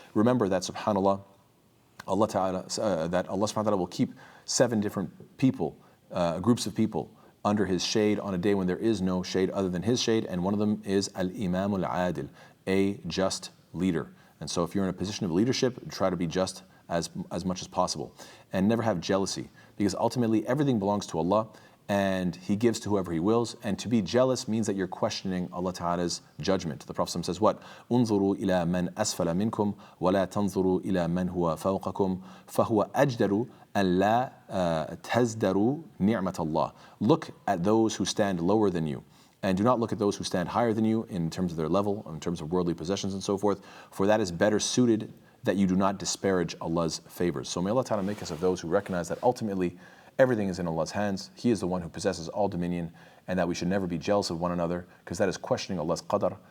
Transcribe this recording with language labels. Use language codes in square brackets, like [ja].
[en] Remember that subhanAllah, Allah Ta'ala, that Allah subhanahu wa ta'ala will keep 7 different people, groups of people, under His shade on a day when there is no shade other than His shade, and one of them is Al-Imam Al-Adil, a just leader. And so if you're in a position of leadership, try to be just as much as possible, and never have jealousy, because ultimately everything belongs to Allah, and He gives to whoever He wills, and to be jealous means that you're questioning Allah Ta'ala's judgment. The Prophet says what? [ar] انظروا إلى من أسفل منكم ولا تنظروا إلى من هو فوقكم فهو أجدر أن لا تزدروا نعمة الله. [en] Look at those who stand lower than you, and do not look at those who stand higher than you in terms of their level, in terms of worldly possessions and so forth, for that is better suited that you do not disparage Allah's favors. So may Allah Ta'ala make us of those who recognize that ultimately everything is in Allah's hands. He is the one who possesses all dominion, and that we should never be jealous of one another, because that is questioning Allah's qadr.